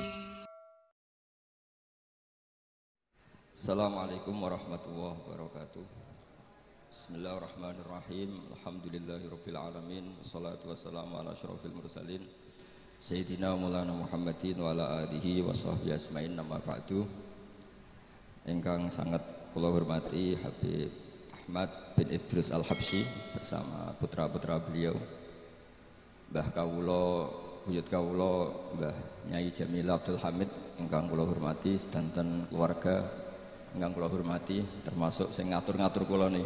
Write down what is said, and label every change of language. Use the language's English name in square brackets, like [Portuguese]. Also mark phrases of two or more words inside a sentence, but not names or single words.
[Arabic] السلام عليكم ورحمة الله وبركاته. بسم الله الرحمن الرحيم الحمد لله رب العالمين. والصلاة والسلام على أشرف المرسلين سيدنا مولانا محمد وعلى آله وصحبه أجمعين أما بعد. [Javanese] Ingkang sangat kula hormati Habib Ahmad bin Idrus Al-Habsyi [Indonesian] bersama putra-putra beliau, [Javanese] Mbah Kawula, buyut Kawula, Mbah Nyai Jamil Abdul Hamid ingkang kula hormati, sedanten keluarga ingkang kula hormati, termasuk sing ngatur-ngatur kula niki.